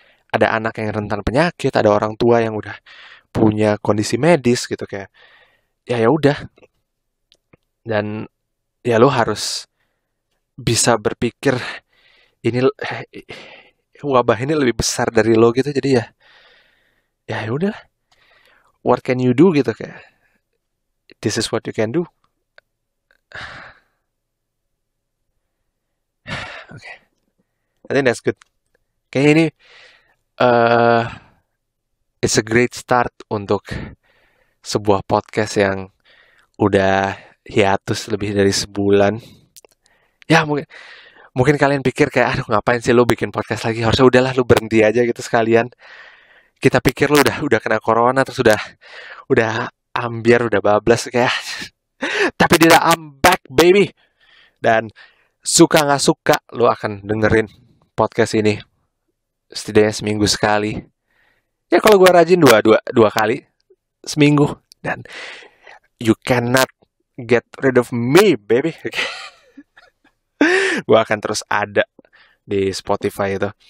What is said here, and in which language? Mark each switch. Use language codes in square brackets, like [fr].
[id] Ada anak yang rentan penyakit, ada orang tua yang udah punya kondisi medis gitu, kayak ya ya udah. Dan ya lo harus bisa berpikir ini wabah ini lebih besar dari lo gitu. Jadi ya udah, [en] what can you do [id] gitu, kayak [en] this is what you can do. Oke, okay. I think that's good. [id] Kayaknya ini uh, [en] it's a great start [id] untuk sebuah podcast yang udah hiatus lebih dari sebulan. Ya mungkin kalian pikir kayak, aduh ngapain sih lo bikin podcast lagi, harusnya udahlah lo berhenti aja gitu sekalian. Kita pikir lu udah kena corona, terus udah ambiar, udah bablas kayak. Tapi tidak, [en] I'm back baby. [id] Dan suka nggak suka, lu akan dengerin podcast ini setidaknya seminggu sekali. Ya kalau gue rajin dua kali seminggu. Dan [en] you cannot get rid of me baby. [id] Gue akan terus ada di Spotify itu.